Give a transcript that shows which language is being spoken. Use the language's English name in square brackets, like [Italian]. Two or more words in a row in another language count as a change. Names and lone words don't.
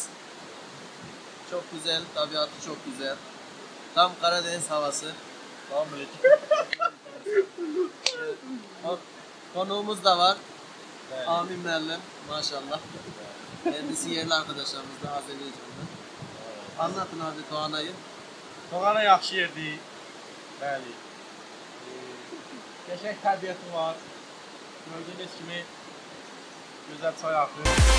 [Turkish] Çok güzel, tabiatı çok güzel. Tam Karadeniz havası. Konuğumuz da var. Evet. Amin Merlem, maşallah. Kendisi yerli arkadaşlarımız da Azerbaycan'da. Evet. Anlatın abi Toğana'yı. [Azerbaijani] Toğana yaxşı yerdir. Bəli. Qəşəng təbiəti var. Gördüyünüz kimi gözəl çay axır.